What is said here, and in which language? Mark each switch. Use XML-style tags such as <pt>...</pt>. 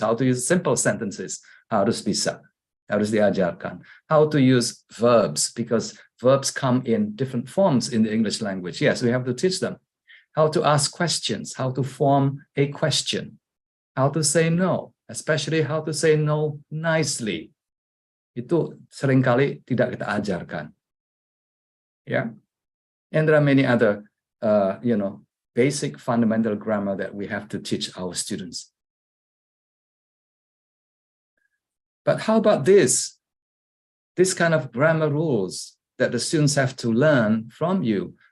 <en>How to use simple sentences,</en> <id>harus bisa, harus diajarkan.</id> <en>How to use verbs, because verbs come in different forms in the English language. Yes, we have to teach them. How to ask questions, how to form a question, how to say no, especially how to say no nicely.</en> <id>Itu seringkali tidak kita ajarkan.</id> <en>Yeah, and there are many other, basic fundamental grammar that we have to teach our students. But how about this kind of grammar rules that the students have to learn from you?</en>